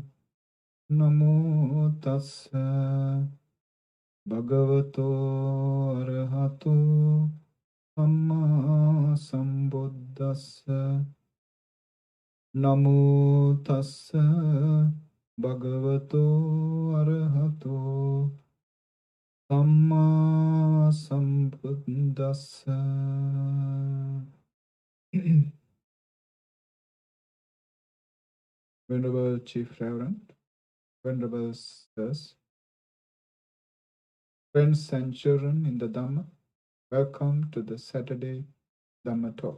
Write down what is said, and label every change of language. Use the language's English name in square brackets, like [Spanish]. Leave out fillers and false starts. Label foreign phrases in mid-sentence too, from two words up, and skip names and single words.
[Pali] Namo tassa bhagavato arahato Dhamma sambuddhassa. Namo tassa bhagavato arahato Dhamma sambuddhassa. [English] Venerable Chief Reverend, Venerable Sirs, friends and children in the Dhamma, welcome to the Saturday Dhamma talk.